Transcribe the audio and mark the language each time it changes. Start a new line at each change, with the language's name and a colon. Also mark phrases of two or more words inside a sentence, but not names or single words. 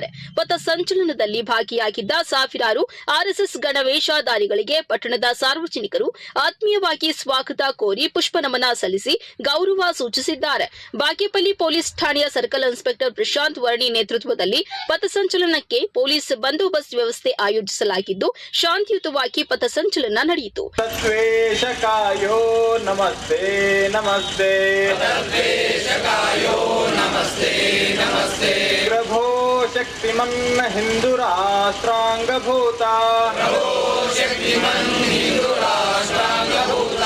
Kannada: ಪಥಸಂಚಲನದಲ್ಲಿ ಭಾಗಿಯಾಗಿದ್ದ ಸಾವಿರಾರು ಆರ್ಎಸ್ಎಸ್ ಗಣವೇಷಧಾರಿಗಳಿಗೆ ಪಟ್ಟಣದ ಸಾರ್ವಜನಿಕರು ಆತ್ಮೀಯವಾಗಿ ಸ್ವಾಗತ ಕೋರಿ ಪುಷ್ಪ ನಮನ ಸಲ್ಲಿಸಿ ಗೌರವ ಸೂಚಿಸಿದ್ದಾರೆ. ಬಾಗೇಪಲ್ಲಿ ಪೊಲೀಸ್ ಠಾಣೆಯ ಸರ್ಕಲ್ ಇನ್ಸ್ಪೆಕ್ಟರ್ ಪ್ರಶಾಂತ್ ವರ್ಣಿ ನೇತೃತ್ವದಲ್ಲಿ ಪಥಸಂಚಲನಕ್ಕೆ ಪೊಲೀಸ್ ಬಂದೋಬಸ್ತ್ ವ್ಯವಸ್ಥೆ ಆಯೋಜಿಸಲಾಗಿದ್ದು ಶಾಂತಿಯುತವಾಗಿ ಪಥಸಂಚಲನ ನಡೆಯಿತು.
Sanskrit: तद्वेषकायो नमस्ते नमस्ते तद्वेषकायो नमस्ते नमस्ते प्रभो शक्तिमन् हिन्दुराष्ट्राङ्गभूता प्रभो शक्तिमन् हिन्दुराष्ट्राङ्गभूता